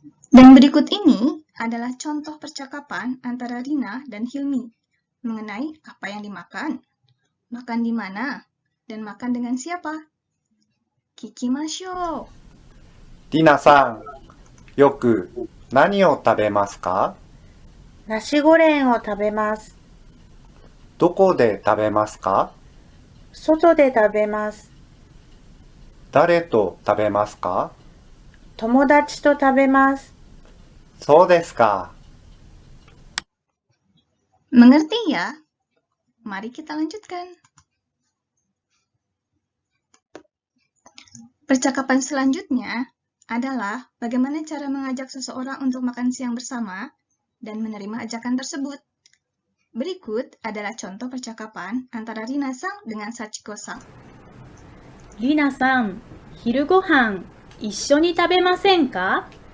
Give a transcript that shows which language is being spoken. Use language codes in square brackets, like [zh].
[id] Dan berikut ini adalah contoh percakapan antara Rina dan Hilmi mengenai apa yang dimakan, makan di mana, dan makan dengan siapa. [ja] Kikimashou. りなさん、よく何を食べますか？ナシゴレンを食べます。どこで食べますか？外で食べます。誰と食べますか？友達と食べます。そうですか。 [id] Mengerti ya? Mari kita lanjutkan. Percakapan selanjutnya adalah bagaimana cara mengajak seseorang untuk makan siang bersama dan menerima ajakan tersebut. Berikut adalah contoh percakapan antara Rina-san dengan Sachiko-san. [ja] リナさん、昼ごはん一緒に食べませんか？